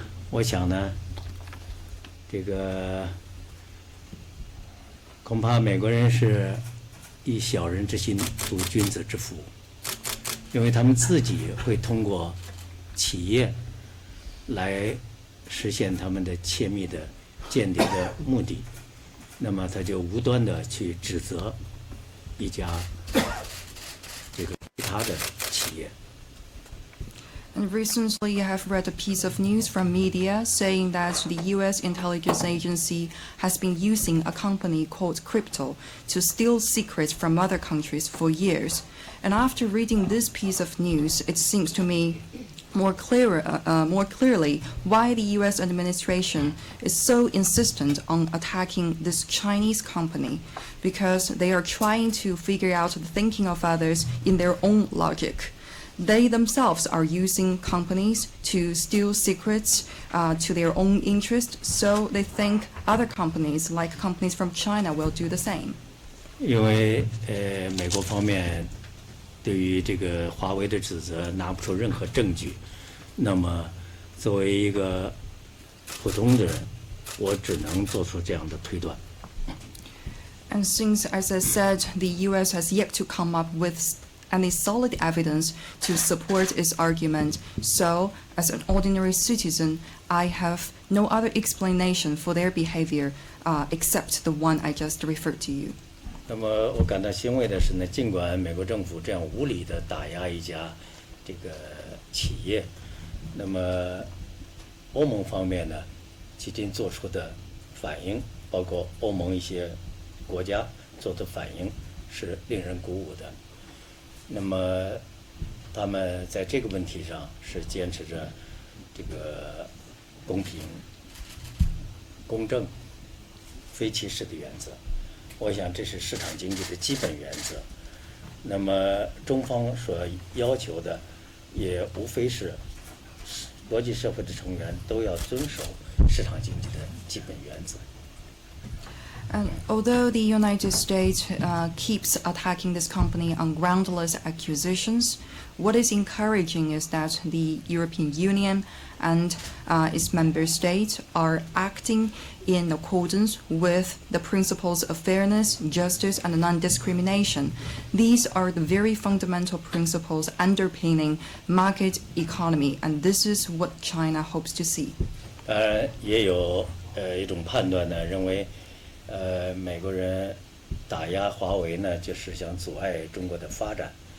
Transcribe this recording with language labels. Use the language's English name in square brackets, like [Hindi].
[Chinese] 我想呢，这个恐怕美国人是以小人之心度君子之腹，因为他们自己会通过企业来实现他们的窃密的间谍的目的，那么他就无端的去指责一家这个其他的企业。 [English] And recently, I have read a piece of news from media saying that the U.S. intelligence agency has been using a company called Crypto to steal secrets from other countries for years. And after reading this piece of news, it seems to me more clearly why the U.S. administration is so insistent on attacking this Chinese company, because they are trying to figure out the thinking of others in their own logic. They themselves are using companies to steal secrets to their own interest, so they think other companies, like companies from China, will do the same. [Chinese] 因为美国方面对于这个华为的指责拿不出任何证据，那么作为一个普通的人，我只能做出这样的推断。 [English] And since, as I said, the U.S. has yet to come up with any solid evidence to support its argument, so as an ordinary citizen, I have no other explanation for their behavior except the one I just referred to you. [Chinese] 那么我感到欣慰的是呢，尽管美国政府这样无理的打压一家这个企业，那么欧盟方面呢，迄今做出的反应，包括欧盟一些国家做的反应，是令人鼓舞的。那么，他们在这个问题上是坚持着这个公平、公正、非歧视的原则。我想这是市场经济的基本原则。那么中方所要求的，也无非是国际社会的成员都要遵守市场经济的基本原则。 [English] And although the United States keeps attacking this company on groundless accusations, what is encouraging is that the European Union and its member states are acting in accordance with the principles of fairness, justice, and non-discrimination. These are the very fundamental principles underpinning market economy, and this is what China hopes to see. [Chinese] 也有一种判断呢，认为美国人打压华为呢，就是想阻碍中国的发展。